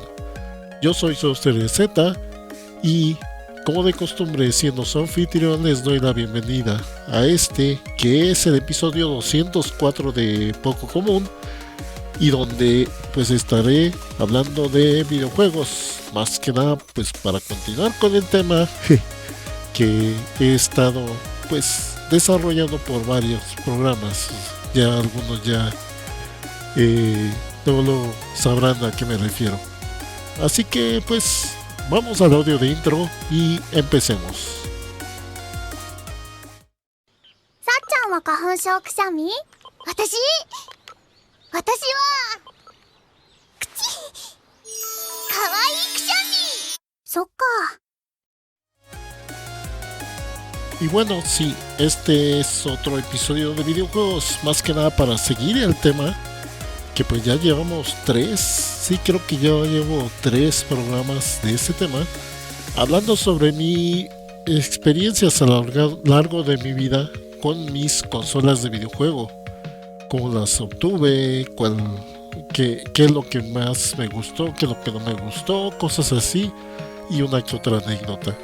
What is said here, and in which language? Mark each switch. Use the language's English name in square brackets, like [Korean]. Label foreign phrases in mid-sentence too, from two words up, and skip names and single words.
[Spanish] Yo soy su Z y, como de costumbre, siendo su anfitrión, les doy la bienvenida a este, que es el episodio 204 de Poco Común, y donde pues estaré hablando de videojuegos, más que nada pues para continuar con el tema que he estado pues desarrollando por varios programas. Ya algunos ya no lo sabrán a qué me refiero. Así que pues vamos al audio de intro y empecemos. [Japanese] さっちゃんは花粉症くしゃみ？私はかわいいくしゃみ。そっか。 [Spanish] Y bueno, sí, este es otro episodio de videojuegos, más que nada para seguir el tema, que pues ya llevamos 3, sí creo que ya llevo 3 programas de este tema, hablando sobre mis experiencias a lo largo de mi vida con mis consolas de videojuego, cómo las obtuve, qué es lo que más me gustó, qué es lo que no me gustó, cosas así, y una que otra anécdota.